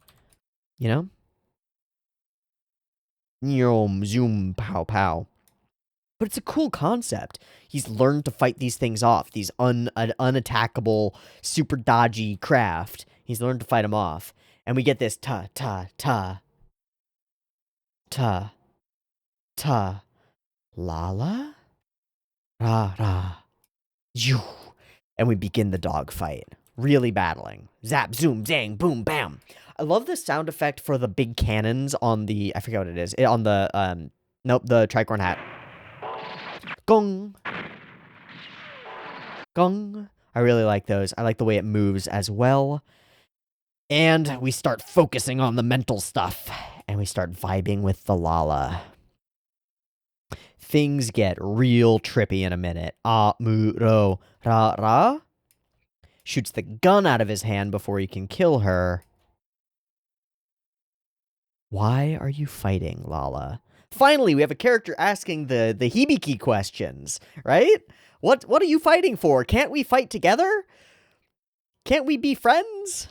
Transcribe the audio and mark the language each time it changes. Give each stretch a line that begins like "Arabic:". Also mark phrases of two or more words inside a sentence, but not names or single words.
English: You know? Zoom, zoom, pow, pow. But it's a cool concept. He's learned to fight these things off, these unattackable, super dodgy craft. He's learned to fight them off. And we get this ta, ta, ta, ta, ta, Lala? Ra, ra, you. And we begin the dogfight. Really battling. Zap, zoom, zang, boom, bam. I love the sound effect for the big cannons on the, I forget what it is, on the, nope, the tricorn hat. Gong. Gong. I really like those. I like the way it moves as well. And we start focusing on the mental stuff. And we start vibing with the Lala. Things get real trippy in a minute. Amuro. Ra, ra. Shoots the gun out of his hand before he can kill her. Why are you fighting, Lala? Finally, we have a character asking the Hibiki questions, right? What are you fighting for? Can't we fight together? Can't we be friends?